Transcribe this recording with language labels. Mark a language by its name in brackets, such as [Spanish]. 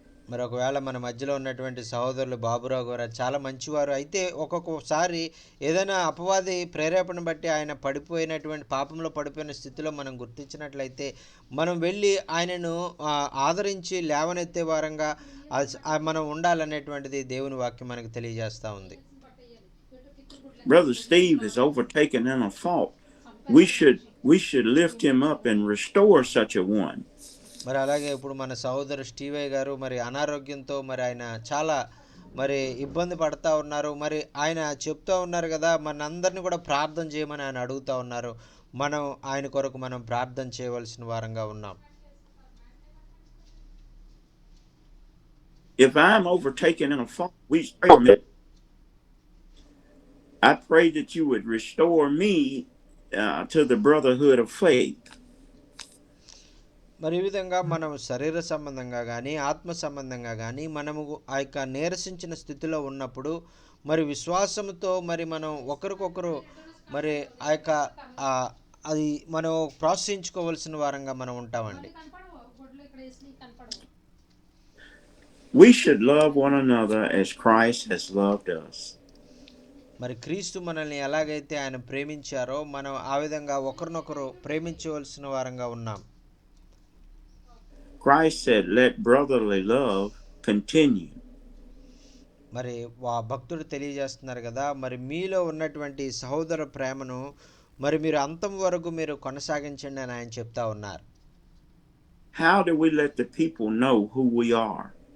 [Telugu] మరి ఒకవేళ మన మధ్యలో ఉన్నటువంటి సహోదరులు బాబురావు గారు చాలా మంచివారు, అయితే ఒక్కొక్కసారి ఏదైనా అపవాది ప్రేరేపణ బట్టి ఆయన పాపంలో పడిపోయిన స్థితిలో మనం గుర్తించినట్లయితే మనం వెళ్ళి ఆయనను ఆదరించి లేవనెత్తే వారంగా మనం ఉండాలనేటువంటిది దేవుని వాక్యం మనకు తెలియజేస్తూ ఉంది. [English] Brother Steve is overtaken in a fault. We should lift him up and restore such a one. [Telugu] మరి అలాగే ఇప్పుడు మన సహోదరు స్టీవయ్య గారు మరి అనారోగ్యంతో మరి ఆయన చాలా మరి ఇబ్బంది పడతా ఉన్నారు, మరి ఆయన చెప్తూ ఉన్నారు కదా, మనందరినీ కూడా ప్రార్థన చేయమని ఆయన అడుగుతూ ఉన్నారు, మనం ఆయన కొరకు మనం ప్రార్థన చేయవలసిన వారంగా ఉన్నాం. [English] If I'm overtaken in a fault, I pray that you would restore me to the brotherhood of faith. [Telugu] మరి ఈ విధంగా మనం శరీర సంబంధంగా కానీ ఆత్మ సంబంధంగా కానీ మనము ఆ యొక్క నీరసించిన స్థితిలో ఉన్నప్పుడు మరి విశ్వాసంతో మరి మనం ఒకరికొకరు మరి ఆ యొక్క అది మనం ప్రోత్సహించుకోవాల్సిన వారంగా మనం ఉంటామండి. [English] We should love one another as Christ has loved us. [Telugu] మరి క్రీస్తు మనల్ని ఎలాగైతే ఆయన ప్రేమించారో మనం ఆ విధంగా ఒకరినొకరు ప్రేమించవలసిన వారంగా ఉన్నాం. [English] Christ said, let brotherly love continue. [Telugu] మరి భక్తుడు తెలియజేస్తున్నారు కదా, మరి మీలో ఉన్నటువంటి సహోదర ప్రేమను మరి మీరు అంతం వరకు మీరు కొనసాగించండి అని ఆయన చెప్తా ఉన్నారు. [English] How do we let the people know who we are?